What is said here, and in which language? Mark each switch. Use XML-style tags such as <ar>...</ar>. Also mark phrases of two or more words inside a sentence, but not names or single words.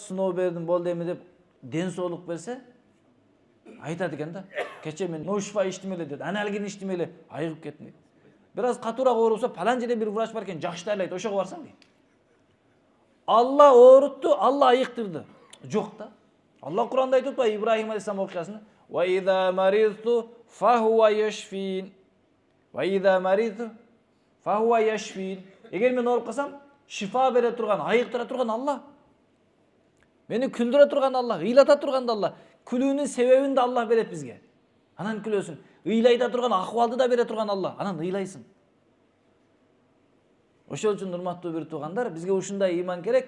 <ky>Сыноо бердим, болду эми деп ден соолук берсе, айтат экен да. Кече мен ноушфа иштим эле деди. Аналгин иштим эле, айыгып кеттим дейт. Бир аз катуураак оорубса, палан жерде бир врач бар экен, жакшы дайлайт, ошого барсаң дейт. Алла оорутту, Алла айыктырды. Жок да. Алла Куранда айтып атпайбы Ибрахим алейхиссалам окуясында?</ky> <ar>"وإذا مرضت فهو يشفين. وإذا مرضت فهو يشفين.</ar> <ky>Егер мен ооруп калсам, шифа бере турган, айыктыра турган Алла. Мени күлдүрө турган Алла, ыйлата турган да Алла. Күлүүнүн себебин да Алла берет бизге. Анан күлөсүң. Ыйлайта турган акыбалды да бере турган Алла. Анан ыйлайсың. Ошол үчүн урматтуу бир туугандар, бизге ушундай ыйман керек.</ky>